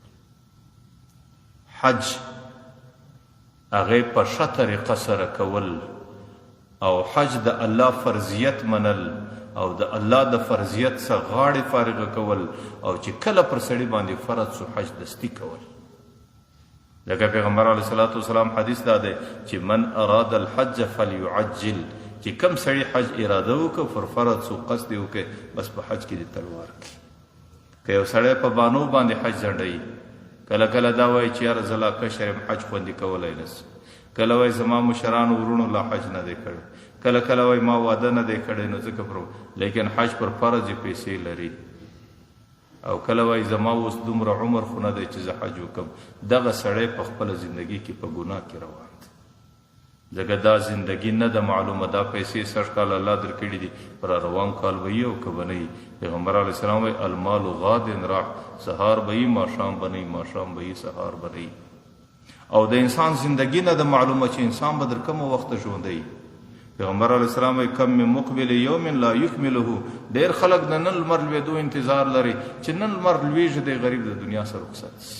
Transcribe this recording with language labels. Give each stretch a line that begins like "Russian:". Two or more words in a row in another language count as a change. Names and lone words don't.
Pashto: حج هغه په ښه طریقه سره کول، او حج د الله فرضیت منل، او د الله د فرضیت څخه غاړې فارغه کول، او چې کله پر سړي باندې فرض سو حج دستی کول. لکه پیغمبر
Arabic: علیه الصلاة والسلام
Pashto: حدیث دا دی چې
Arabic: من اراد الحج فلیعجل،
Pashto: چې کم سړي حج اراده وکړه، پر فرض سو قصد یې وکړي، بس په حج کې دې تلوار کړي. که یو سړی په بانو باندې حج ځنډوي، کله کله دا وایي چې یاره زه لا کشر یم، حج خوندي کولی نشم، کله وایي زما مشرانو ورونو لا حج نه دی کړی، کله کله وایي ما واده نه دی کړی، نو ځکه لیکن حج پر فرض یې پیسې لري. او کله وایي زما اوس دومره عمر خو نه دی چې زه حج وکړم. دغه سړی په خپله زندګي کې په ګناه کې روان دی. ځکه دا زندګي نه ده معلومه، دا پیسې 60 کال الله درکړي دي، پر روان کال به یي او که به نه یي. پیغمبر
Arabic: علیه السلام
Pashto: وایي
Arabic: المال غاد راح،
Pashto: سهار به یي ماښام به نه یي، ماښام به یي سهار به نه یي. او د انسان زندګي نه ده معلومه چې انسان به در کومه وخته ژوندی. پیغمبر
Arabic: علیه السلام
Pashto: وایي
Arabic: کم من مقبل یوم لا یکمله،
Pashto: ډېر خلک د نن لمر لوېدو انتظار لري چې نن لمر لوېږي، دی غریب د دنیا سره رخصت شي.